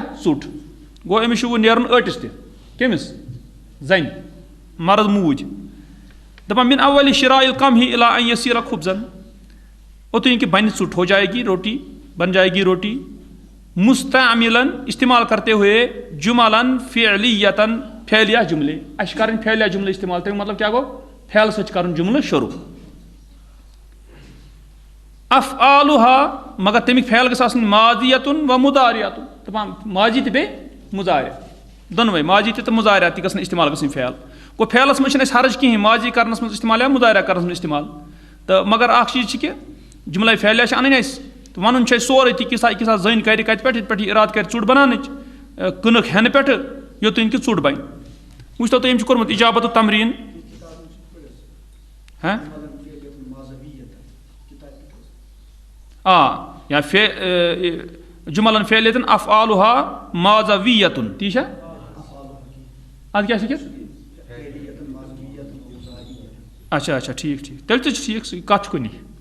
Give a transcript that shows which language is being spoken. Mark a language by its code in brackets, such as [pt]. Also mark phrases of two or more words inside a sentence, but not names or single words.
[ks] ژوٚٹ۔ گوٚو أمِس چھُ وۄنۍ نیرُن ٲٹِس تہِ، کٔمِس؟ زنہِ، مرد موج۔ دپان [ar] من اول شراء القمح الا ان یصیرا خبزن، [ks] اوٚتُے نہٕ کہِ بنہِ ژوٚٹ، [ur] ہو جائے گی روٹی بن جائے گی روٹی مستعملاً استعمال کرتے ہوئے [ar] جملاً فعلیتاً [ks] فعلیہ جملے اَسہِ چھِ کَرٕنۍ فعلیہ جملے استعمال تمیُک مطلب کیٛاہ گوٚو فعل سۭتۍ چھِ کَرُن جملہٕ شروٗع افعالُہا مگر تمیُک فعل گژھِ آسٕنۍ [ar] ماضیتُن و مُضارعتُن [ks] دَپان ماضی تہِ بیٚیہِ مُضارع دۄنوَے ماضی تہِ تہٕ مُضارع تہِ گژھن استعمال گژھٕنۍ فعل گوٚو فعلَس منٛز چھِنہٕ اَسہِ حرج کِہیٖنۍ ماضی کَرنَس منٛز استعمال یا مُضارع کَرنَس منٛز استعمال تہٕ مگر اَکھ چیٖز چھِ کہِ جملے فعلیہ چھِ اَنٕنۍ اَسہِ تہٕ وَنُن چھُ اَسہِ سورُے تہِ کیٛاہ زٔنۍ کَرِ کَتہِ پٮ۪ٹھ ییٚتہِ پٮ۪ٹھ یہِ اِرادٕ کَرِ ژوٚٹ بَناونٕچ کٕنٕک ہٮ۪نہٕ پٮ۪ٹھٕ یوٚتانۍ کہِ ژوٚٹ بَنہِ وٕچھتو تُہۍ أمۍ چھُ کوٚرمُت اِجابتُ تمریٖن یا [ar] جُملن فعلیتن افعالُہا ماضویتن [ks] تی چھا اَدٕ کیٛاہ چھِ اچھا اچھا ٹھیٖک ٹھیٖک تیٚلہِ تہِ چھُ ٹھیٖک سُہ کَتھ چھُ کُنی